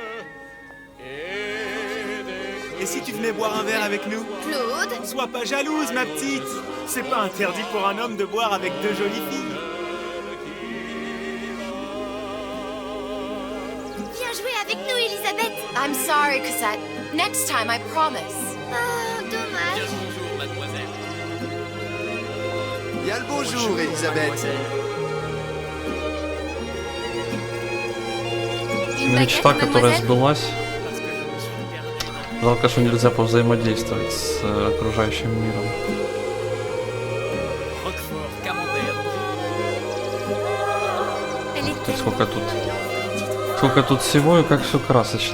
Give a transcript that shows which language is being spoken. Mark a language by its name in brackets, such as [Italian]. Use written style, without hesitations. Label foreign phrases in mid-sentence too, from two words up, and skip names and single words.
[French] Et si tu venais boire un verre avec nous? Claude. Sois pas jalouse, ma petite. C'est pas interdit pour un homme de boire avec deux jolies filles. Viens jouer avec nous, Elisabeth. [English] I'm sorry, Cassette. Next time, I promise. [French] Oh, dommage. Bonjour, mademoiselle. Bien le bonjour, Elisabeth. Une [Russian] Мечта, [French] baguette, [Russian] которая [French] mademoiselle? [Russian] сбылась. Жалко, что нельзя повзаимодействовать с окружающим миром. То есть сколько тут всего и как все красочно.